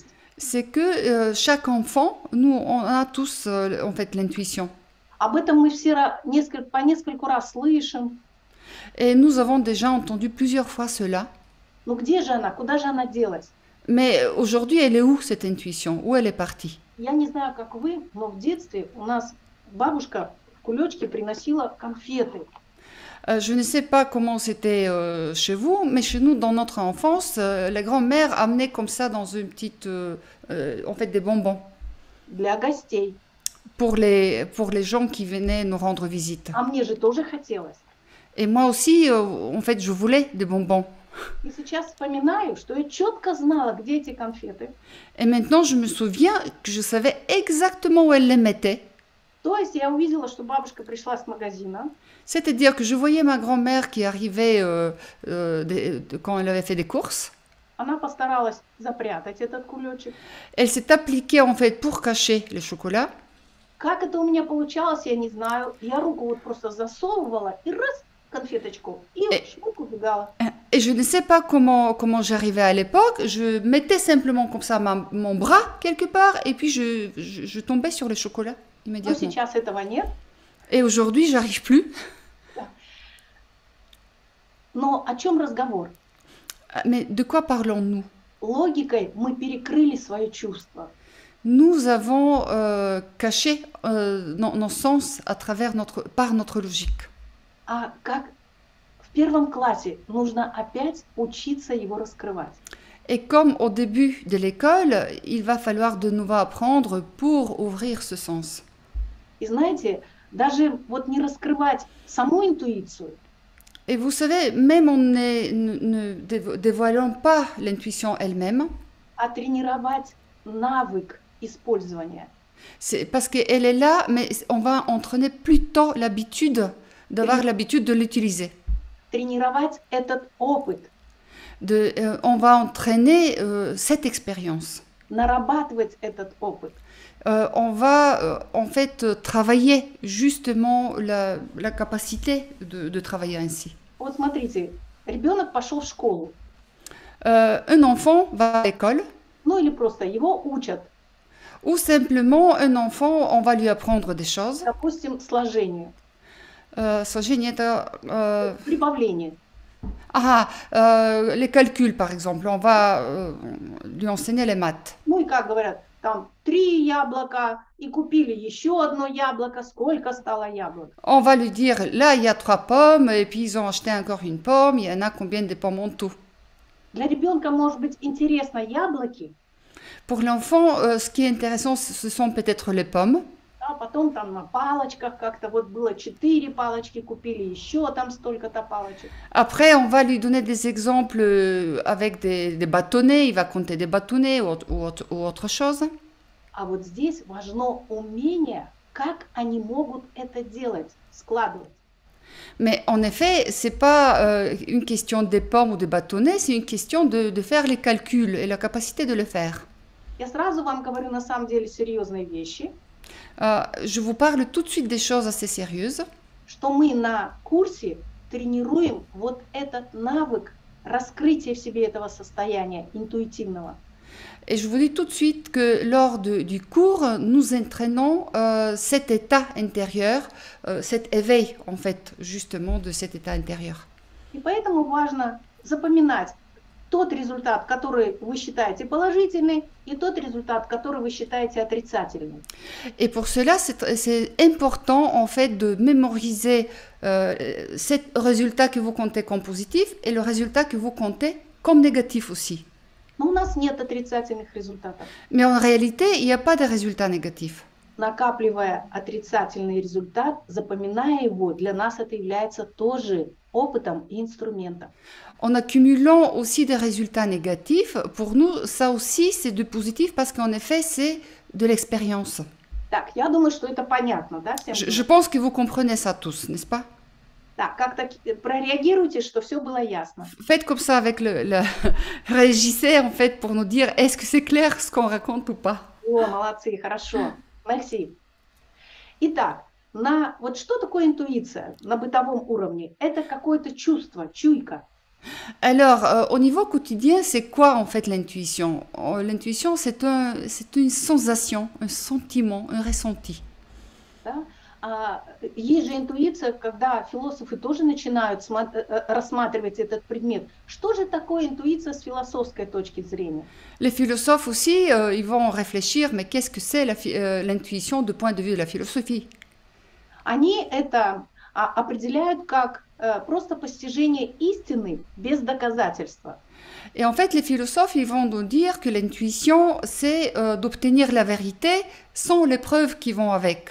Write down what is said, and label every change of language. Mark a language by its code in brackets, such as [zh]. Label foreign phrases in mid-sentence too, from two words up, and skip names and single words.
[fr] c'est que chaque enfant, nous, on a tous en fait l'intuition. [ru] Об этом мы все по нескольку раз слышим. [fr] Et nous avons déjà entendu plusieurs fois cela. [ru] Ну где же она? Куда же она делась? [fr] Mais aujourd'hui, elle est où cette intuition? Où elle est partie? [ru] Я не знаю, как вы, но в детстве у нас бабушка в кулечке приносила конфеты. [fr] Je ne sais pas comment c'était chez vous, mais chez nous, dans notre enfance, la grand-mère amenait comme ça dans une petite, en fait, des bonbons [ru] Для гостей. [fr] pour les gens qui venaient nous rendre visite. [ru] А мне же тоже хотелось. [fr] Et moi aussi, en fait, je voulais des bonbons. [ru] И сейчас вспоминаю, что я четко знала, где эти конфеты. [fr] Et maintenant, je me souviens que je savais exactement où elle les mettait. [ru] То есть я увидела, что бабушка пришла с магазина. [fr] C'est-à-dire que je voyais ma grand-mère qui arrivait quand elle avait fait des courses. [ru] Она постаралась запрятать этот кулечек. [fr] Elle s'est appliquée en fait pour cacher les chocolats. [ru] Как это у меня получалось, я не знаю. Я руку вот просто засовывала и раз конфеточку, и шмук убегала. [fr] Et je ne sais pas comment j'arrivais à l'époque. Je mettais simplement comme ça mon bras quelque part et puis je tombais sur les chocolats [ru] Но [fr] immédiatement. [ru] сейчас этого нет. [fr] Et aujourd'hui, j'arrive plus. [ru] Но о чем разговор? [fr] Mais de quoi parlons-nous? [ru] Логикой мы перекрыли свое чувство. [fr] Nous avons caché nos sens à travers par notre logique. [ru] А как в первом классе нужно опять учиться его раскрывать. [fr] Et comme au début de l'école, il va falloir de nouveau apprendre pour ouvrir ce sens. [ru] И знаете, даже вот не раскрывать саму интуицию, [fr] Et vous savez, même en ne dévoilant pas l'intuition elle-même, [ru] а тренировать навык использования. [fr] c'est parce qu'elle est là, mais on va entraîner plutôt l'habitude, d'avoir l'habitude de l'utiliser. [ru] Тренировать этот опыт, [fr] On va entraîner cette expérience. [ru] нарабатывать этот опыт. [fr] On va en fait travailler justement la capacité de travailler ainsi. [ru] Вот смотрите, ребенок пошел в школу, [fr] Un enfant va à l'école, [ru] ну или просто его учат, [fr] ou simplement un enfant, on va lui apprendre des choses. [ru] допустим, сложению, Сложение это прибавление. [fr] les calculs par exemple, on va lui enseigner les maths. [ru] Ну и как говорят, там 3 яблока и купили еще одно яблоко, сколько стало яблок? [fr] On va lui dire, là il y a 3 pommes, et puis ils ont acheté encore une pomme, il y en a combien de pommes en tout? [ru] Для ребенка может быть интересно яблоки, [fr] Pour l'enfant, ce qui est intéressant, ce sont peut-être les pommes. [ru] а потом там на палочках как-то вот было 4 палочки, купили еще там столько-то палочек. [fr] Après, on va lui donner des exemples avec des bâtonnets, il va compter des bâtonnets ou autre chose. [ru] А вот здесь важно умение, как они могут это делать, складывать. [fr] Mais en effet, ce n'est pas une question des pommes ou des bâtonnets, c'est une question de faire les calculs et la capacité de le faire. [ru] Я сразу вам говорю на самом деле серьезные вещи, [fr] Je vous parle tout de suite des choses assez sérieuses. [ru] что мы на курсе тренируем вот этот навык раскрытие в себе этого состояния интуитивного. [fr] Et je vous dis tout de suite que lors du cours, nous entraînons cet état intérieur, cet éveil en fait justement de cet état intérieur. [ru] И поэтому важно запоминать тот результат, который вы считаете положительный, и тот результат, который вы считаете отрицательным. [fr] Et pour cela, c'est important en fait de mémoriser ce résultat que vous comptez comme positif et le résultat que vous comptez comme négatif aussi. [ru] Но у нас нет отрицательных результатов. [fr] Mais en réalité, il n'y a pas de résultat négatif. [ru] Накапливая отрицательный результат, запоминая его, для нас это является тоже опытом и инструментом. [fr] En accumulant aussi des résultats négatifs, pour nous, ça aussi, c'est du positif parce qu'en effet, c'est de l'expérience. [ru] Так, я думаю, что это понятно, да, всем? [fr] Je pense que vous comprenez ça tous, n'est-ce pas? [ru] Так, как-то прореагируйте, что все было ясно. [fr] Faites comme ça avec réagissez en fait pour nous dire est-ce que c'est clair ce qu'on raconte ou pas. [ru] О, молодцы, хорошо. Merci. Итак, вот что такое интуиция на бытовом уровне? Это какое-то чувство, чуйка. [fr] Alors, au niveau quotidien, c'est quoi en fait l'intuition? L'intuition, c'est une sensation, un sentiment, un ressenti. [ru] Да? Есть же интуиция, когда философы тоже начинают рассматривать этот предмет. Что же такое интуиция с философской точки зрения? [fr] Les philosophes aussi, ils vont réfléchir, mais qu'est-ce que c'est l'intuition du point de vue de la philosophie? [ru] Они это определяют как просто постижение истины без доказательства. [fr] Et en fait, les philosophes, ils vont nous dire que l'intuition, c'est d'obtenir la vérité sans les preuves qui vont avec.